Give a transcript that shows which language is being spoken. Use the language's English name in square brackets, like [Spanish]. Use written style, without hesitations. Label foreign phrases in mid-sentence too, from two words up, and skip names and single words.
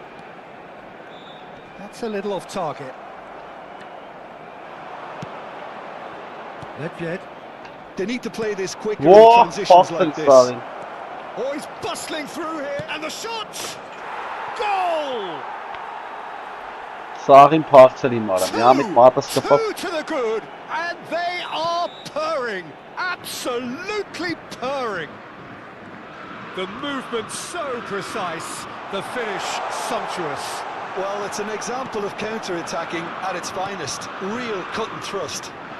[English] That's a little off target. Nedved. They need to play this quicker in transitions like this. Oh, he's bustling through here, and the shot! Goal! [Armenian] Սաղին փախցել իմ արամ, միամիտ մատը սկպավ։ [English] Two to the good, and they are purring, absolutely purring. The movement so precise, the finish sumptuous. Well, it's an example of counter-attacking at its finest, real cut and thrust.